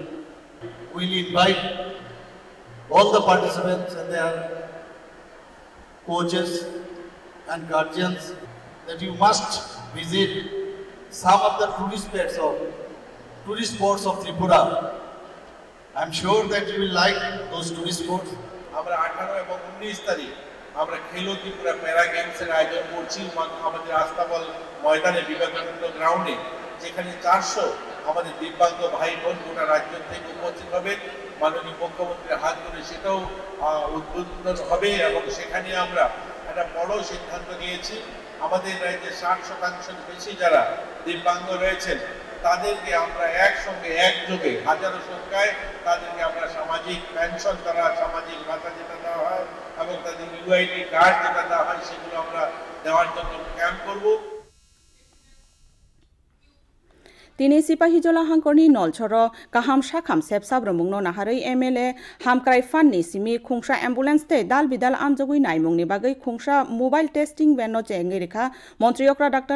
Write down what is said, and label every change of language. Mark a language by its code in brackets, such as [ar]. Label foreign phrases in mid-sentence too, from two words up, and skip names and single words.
[en] We will invite all the participants and their coaches and guardians that you must visit some of the tourist spots of Tripura. I am sure that you will like those tourist spots. [bn] আমরা 18 এবং 19 তারিখ আমরা খেলো ত্রিপুরা প্যারা গেমসের আয়োজন করছি আমাদের আস্তাবল ময়দানে বিবেকানন্দ গ্রাউন্ডে যেখানে 400 আমাদের দিব্যাঙ্গ ভাই বোন গোটা রাজ্য থেকে উপস্থিত হবে মাননীয় মুখ্যমন্ত্রীর হাত ধরে সেটাও উদ্বোধন হবে এবং সেখানে আমরা একটা বড় সিদ্ধান্ত নিয়েছি আমাদের রাজ্যে 60% বেশি যারা দিব্যাঙ্গ রয়েছেন তাদেরকে আমরা একসঙ্গে একযোগে হাজারো সংখ্যায় তাদেরকে আমরা সামাজিক পেনশন তারা সামাজিক ভাতা যেটা দেওয়া হয় এবং তাদের [en] UID card [bn] যেটা দেওয়া হয় সেগুলো আমরা দেওয়ার জন্য ক্যাম্প করব [trp] Tini Sipahijola Hangkorni Nolchoro Kaham Shakham Sepsab Romungno Naharei MLA Hamkrai Fanni Simi Khungsha Ambulance te Dal Bidal Amjogui Naimungni Bagai Khungsha [en] Mobile Testing [trp] Venno Chengerikha Montriyokra Dr.